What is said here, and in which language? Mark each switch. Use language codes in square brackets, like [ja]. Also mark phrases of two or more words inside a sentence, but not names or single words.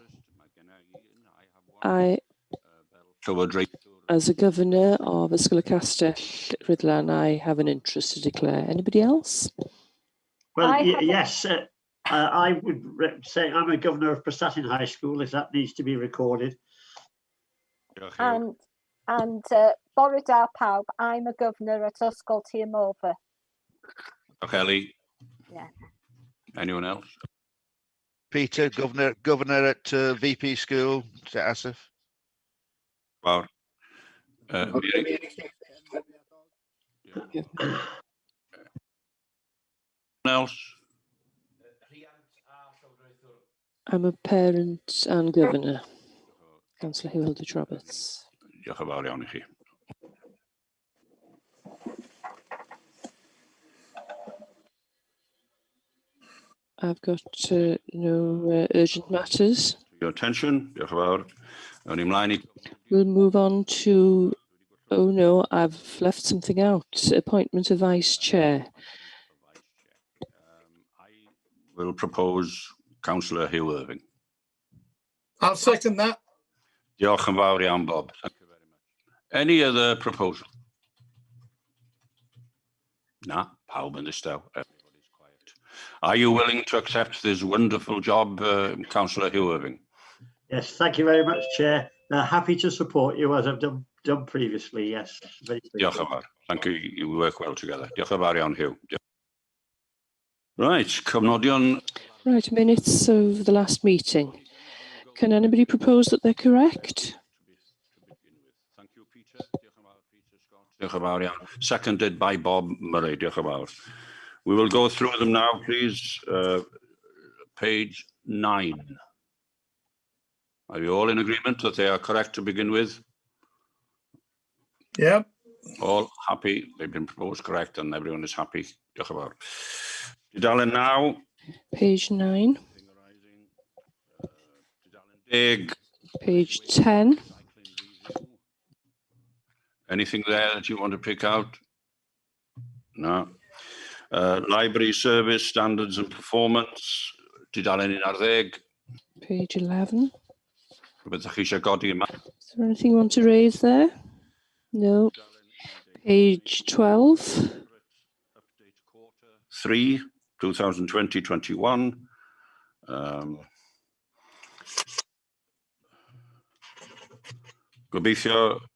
[en] As a governor of Ysgol y Castell Rhydlan, I have an interest to declare. Anybody else? Well, yes, I would say I'm a governor of Prestatyn High School, if that needs to be recorded. And [cy] bore da pawb, [en] I'm a governor at Ysgol Tir Morfa. Kelly. Yeah. Anyone else? Peter, governor at VP School, St Asaph. Wow. Else? I'm a parent and governor. Councillor Hywel Roberts. [cy] Diolch yn fawr iawn I chi. [en] I've got no urgent matters. Your attention. [cy] Diolch yn fawr. Awn ni mlaen I... [en] We'll move on to, oh no, I've left something out. Appointment of Vice Chair. I will propose Councillor Hugh Irving. I'll second that. [cy] Diolch yn fawr iawn, Bob. [en] Thank you very much. Any other proposal? No, [cy] pawb yn distaw. [en] Everybody's quiet. Are you willing to accept this wonderful job, Councillor Hugh Irving? Yes, thank you very much, Chair. Happy to support you as I've done previously, yes. [cy] Diolch yn fawr. [en] Thank you. You work well together. [cy] Diolch yn fawr iawn, Hugh. Right, cofnodion. [en] Right, minutes of the last meeting. Can anybody propose that they're correct? Thank you, Peter. [cy] Diolch yn fawr iawn. [en] Seconded by Bob Murray. [cy] Diolch yn fawr. [en] We will go through them now, please. Page 9. Are you all in agreement that they are correct to begin with? Yep. All happy? They've been proposed correct and everyone is happy. [cy] Diolch yn fawr. Dudalen now. [en] Page 9. Dig. Page 10. Anything there that you want to pick out? No. Library service, standards and performance. [cy] Dudalen un ar ddeg. [en] Page 11. [cy] Rhywbeth chi eisiau godi yma? [en] Is there anything you want to raise there? No. Page 12. 3, 2020-21. [cy] Gobeithio.